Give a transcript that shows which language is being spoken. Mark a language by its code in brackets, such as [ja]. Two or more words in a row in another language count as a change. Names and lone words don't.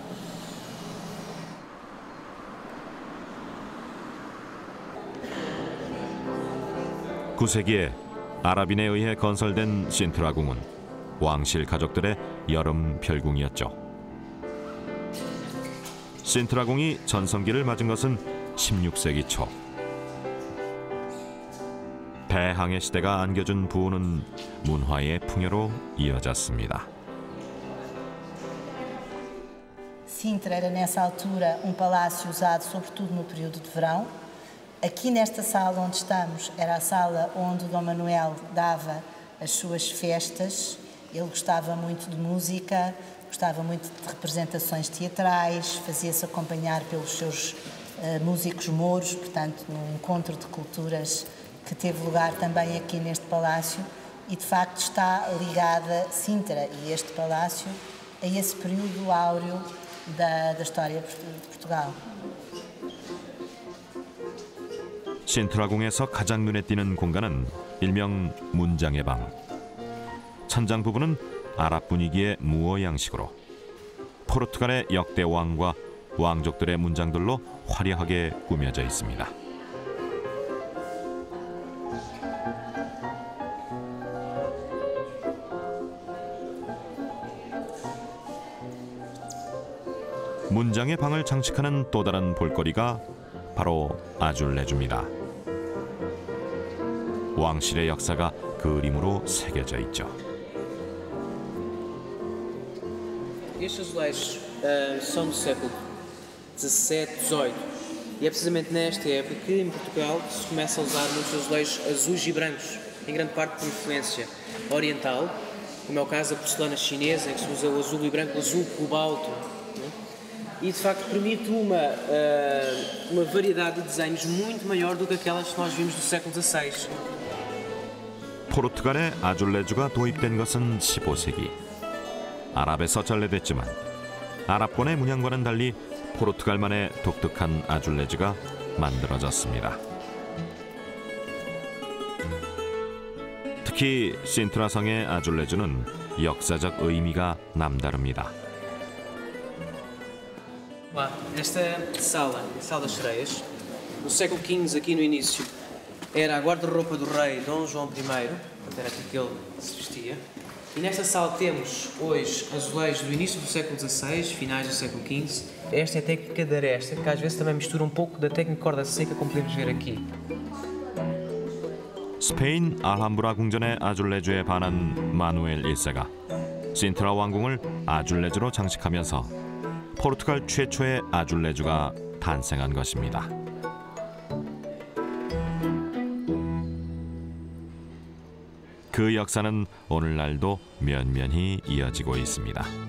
[ko] (9세기에) 아랍인에 의해 건설된 신트라 궁은 왕실 가족들의 여름 별궁이었죠. 신트라 궁이 전성기를 맞은 것은 16세기 초. 대항해 시대가 안겨준 부호는 문화의 풍요로 이어졌습니다. [pt] Sintra era nessa altura palácio usado sobretudo no período de verão. Aqui nesta sala onde estamos era a sala onde o Dom Manuel dava as suas festas. Ele gostava muito de música, gostava muito de representações teatrais, fazia-se acompanhar pelos seus músicos mouros, portanto, num encontro de culturas que teve lugar também aqui neste palácio e, de facto, está ligada Sintra e este palácio a esse período áureo da história de Portugal. [ko] 신트라궁에서 가장 눈에 띄는 공간은 일명 문장의 방. 천장 부분은 아랍 분위기의 무어 양식으로 포르투갈의 역대 왕과 왕족들의 문장들로 화려하게 꾸며져 있습니다. 문장의 방을 장식하는 또 다른 볼거리가 바로 아줄레주입니다. 왕실의 역사가 그림으로 새겨져 있죠. [pt] Estes azulejos são do século XVII, XVIII e é precisamente nesta época que em Portugal se começa a usar muitos azulejos azuis e brancos, em grande parte por influência oriental, como é o caso da porcelana chinesa, em que se usa o azul e branco, o azul cobalto, e de facto permite uma variedade de desenhos muito maior do que aquelas que nós vimos do século XVI. [ko] 포르투갈에 아줄레주가 도입된 것은 15세기. 아랍에서 전래됐지만 아랍권의 문양과는 달리 포르투갈만의 독특한 아줄레주가 만들어졌습니다. 특히 신트라성의 아줄레주는 역사적 의미가 남다릅니다. [pt] Esta sala, a Sala das Sereias, no século XV, aqui no início, era a guarda-roupa do rei Dom João I, portanto era aqui que ele se vestia. E nesta sala temos hoje azulejos do início do século XVI, finais do século XV. Esta é a técnica da aresta, que às vezes também mistura pouco da técnica de corda seca, como podemos ver aqui. [ko] 스페인 알함브라 궁전의 아줄레주에 반한 마누엘 1세가 신트라 왕궁을 아줄레주로 장식하면서 포르투갈 최초의 아줄레주가 탄생한 것입니다. 그 역사는 오늘날도 면면히 이어지고 있습니다.